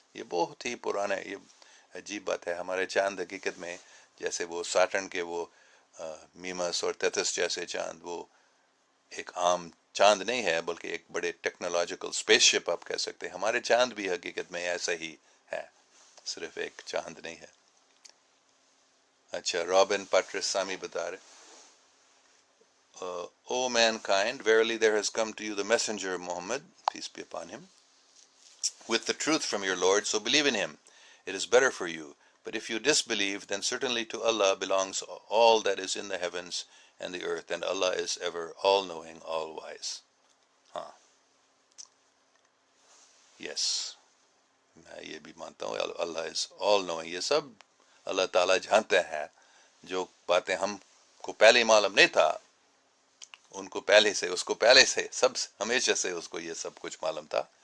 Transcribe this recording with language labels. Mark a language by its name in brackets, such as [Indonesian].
[Urdu] یہ بہت ہی پرانا ہے. یہ عجیب بات ہے. ہمارے چاند حقیقت میں جیسے وہ ساٹرن کے وہ میمس اور تیتس جیسے چاند وہ ایک عام چاند نہیں ہے بلکہ ایک بڑے ٹیکنالوجیکل اسپیس شپ آپ کہہ سکتے ہیں. ہمارے چاند بھی حقیقت میں ایسا ہی ہے, صرف ایک چاند نہیں ہے. اچھا, رابن پٹرس سامی بتا رہے, [English] O mankind, verily there has come to you the messenger Muhammad, peace be upon him, with the truth from your Lord, so believe in him. It is better for you. But if you disbelieve, then certainly to Allah belongs all that is in the heavens and the earth, and Allah is ever all-knowing, all-wise. [Urdu] ہاں, یس, میں یہ بھی مانتا ہوں [English] Allah is all knowing. [Urdu] یہ سب اللہ تعالیٰ جانتے ہیں. جو باتیں ہم کو پہلے معلوم نہیں تھا ان کو پہلے سے, اس کو پہلے سے, سب ہمیشہ سے اس کو یہ سب کچھ معلوم تھا.